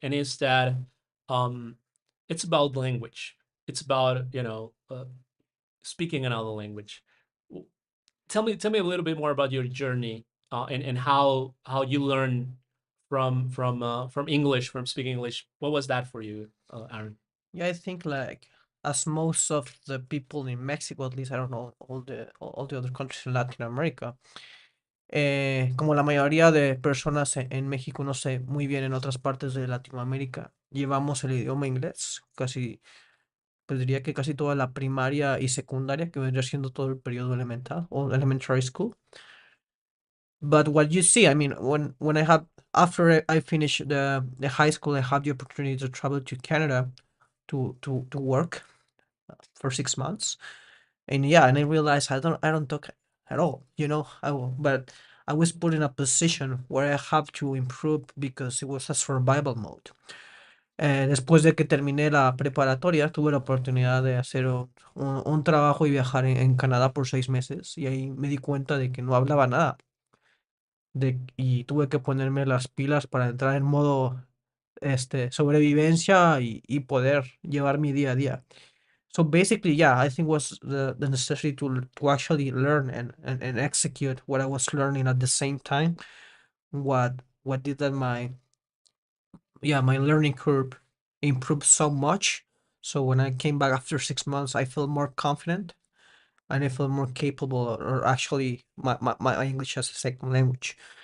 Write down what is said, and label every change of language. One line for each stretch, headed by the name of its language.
English: And is that um, it's about language. It's about, speaking another language. Tell me a little bit more about your journey, and how you learn from English, from speaking English. What was that for you, Aaron? Yeah, I think like as most of the people in Mexico, at least I don't know all the other countries in Latin America,
Spanish: como la mayoría de personas en México, no sé, muy bien en otras partes de Latinoamérica, llevamos el idioma inglés casi, pues diría que casi toda la primaria y secundaria, que vendría siendo todo el periodo elemental o
English: elementary school. But what you see, I mean, when I have after I finish the high school, I have the opportunity to travel to Canada to work for 6 months, and yeah, and I realized I don't talk at all, but I was put in a position where I have to improve because it was a survival mode.
Spanish: Después de que terminé la preparatoria, tuve la oportunidad de hacer un trabajo y viajar en Canadá por 6 meses, y ahí me di cuenta de que no hablaba nada y tuve que ponerme las pilas para entrar en modo sobrevivencia y poder llevar mi día a día.
English: So basically, yeah, I think was the necessity to actually learn and execute what I was learning at the same time. What did that my learning curve improved so much. So when I came back after 6 months, I felt more confident and I felt more capable, or actually my English as a second language.